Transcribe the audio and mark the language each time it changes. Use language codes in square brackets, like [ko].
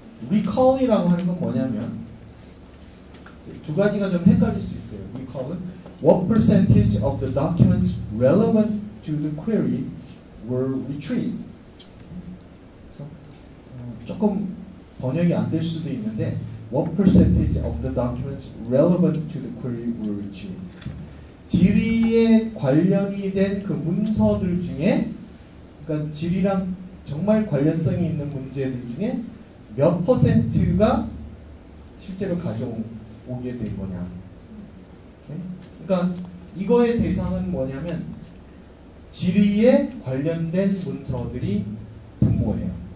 [ko] recall이라고 하는 건 뭐냐면 두 가지가 좀 헷갈릴 수 있어요. [en] recall은 what percentage of the documents relevant to the query were retrieved. [ko] 조금 번역이 안 될 수도 있는데 [en] what percentage of the documents relevant to the query were retrieved. [ko] 질의에 관련이 된 그 문서들 중에, 그러니까 질의랑 정말 관련성이 있는 문제들 중에 몇 퍼센트가 실제로 가져오게 된 거냐. 그러니까 이거의 대상은 뭐냐면 질의에 관련된 문서들이 분모예요.